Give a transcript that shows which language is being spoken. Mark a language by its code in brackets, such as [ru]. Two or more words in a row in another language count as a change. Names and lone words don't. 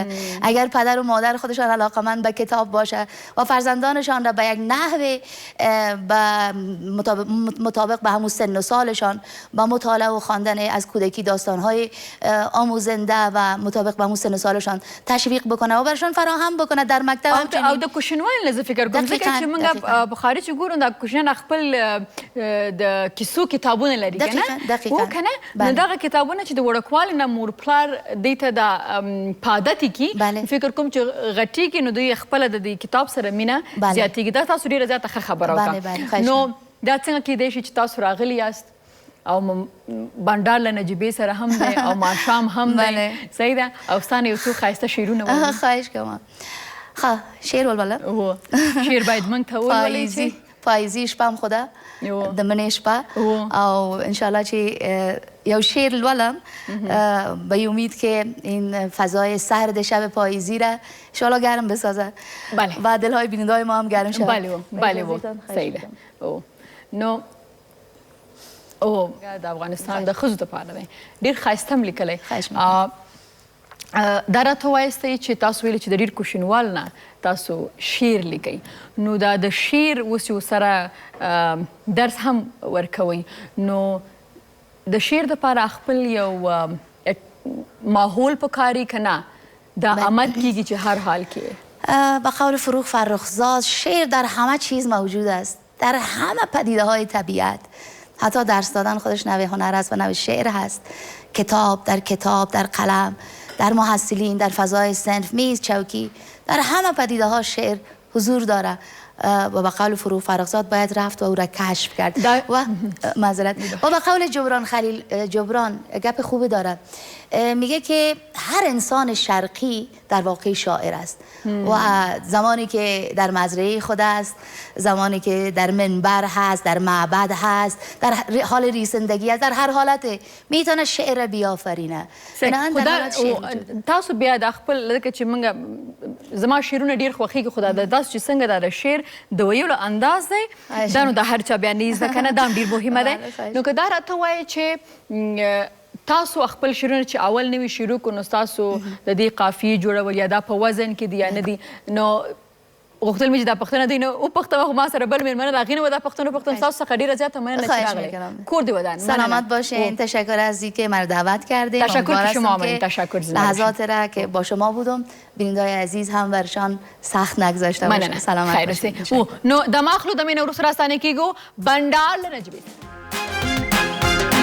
[fa] اگر پدر و مادر خودشان علاقمند به کتاب باشه و فرزندانشان را به یک نحو مطابق به همون سن و سالشان با مطالعه و خواندن از کودکی داستانهای آموزنده و مطابق به همون سن و سالشان تشویق بکنه و برشان فراهم بکنه در مکتب [ps] او د کوشنوال زه فکر کوم ځکه چې موږ په خارج کې ګورو د کوشنیان خپل د کیسو کتابونه لري کنه و کنه نو دغه کتابونه چې د وړوکوالي نه مور پلار دوی ته د پادتې کي فکر کوم چې غټیږي نو دوی خپله د دې کتاب سره مینه زیاتېږي. دا تاسو ډېره زیاته ښه خبره وکړه. نو دا څنګه کیدای شي چې تاسو راغلي یاست او بنډار له نجیبې سره هم دی او ماښام هم دی، صحیح ده، او ستا نه یو څو ښایسته شعرونه ووایي؟ خواهش کوم. شعر ولوله. شعر باید موږ ته وولولی چې پاییزي شپه هم خو ده، د منې شپه، او انشاءالله چې یو شعر لولم [fa] به امید که این فضای سرد شب پاییزی را انشاءالله گرم بسازه و دلهای بیننده‌های ما هم گرم شود. [ps] بله صحیح ده. نو او د افغانستان د ښځو دپاره دی، ډېر ښایسته هم لیکلی. دا راته وایستئ چې تاسو ویلي چې د ډېر کوشنوال نه تاسو شعر لیکئ، نو دا د شعر اوس یو سره درس هم ورکوئ، نو د شعر دپاره خپل یو ماحول پکاري که نه دا آمد کیږي چې هر حال کې؟ [fa] به قول فروغ فرخزاد شعر در همه چیز موجود است، در همه پدیده های طبیعت. حتی درس دادن خودش نوع هنر است و نوع شعر هست. کتاب در قلم، در محصلین، در فضای صنف، میز، چوکی، در همه پدیده ها شعر حضور داره و به قول فروغ فرخزاد باید رفت و او را کشف کرد. و معذرت، و به قول جبران گپ خوبی داره، میگه که هر انسان شرقی در واقع شاعر است و زمانی که در مزرعه خود است، زمانی که در منبر هست، در معبد هست، در حال ریسندگی است، در هر حالت میتونه شعر بیافرینه. [ps] تاسو بیا د خپل لکه چې موږ زما شعرونه ډېر خوښېږي، خو دا تاسو چې څنګه دا د شعر د ویلو انداز دی دا نو د هر چا بیا نه زده که نه، دا هم ډېر مهمه دی. نو که دا راته وایې چې تاسو خپل شعرونه چې اول نوي شروع کړو نو ستاسو د دې قافیې جوړول یا دا په وزن کې دي یا نه دي، نو غوښتل مې چې دا پوښتنه دی نو وپوښتم، خو ما سره بل مېرمنه د هغې نه به دا پوښتنه وپوښتم. ستاسو څخه ډېره زیاته مننه چې راغلی. کور دې ودان. [fa] سلامت باشین. تشکر از اینکه مرا دعوت کردیم. تشکر که شما آمدید. تشکر زیاد. لحظات را که با شما بودم بیننده‌های عزیز هم برشان سخت نگذاشته باشه. سلامت باشین. [ps] نو د ماخلو د مینه وروسته راستانه کېږو بنډار له نجیبې.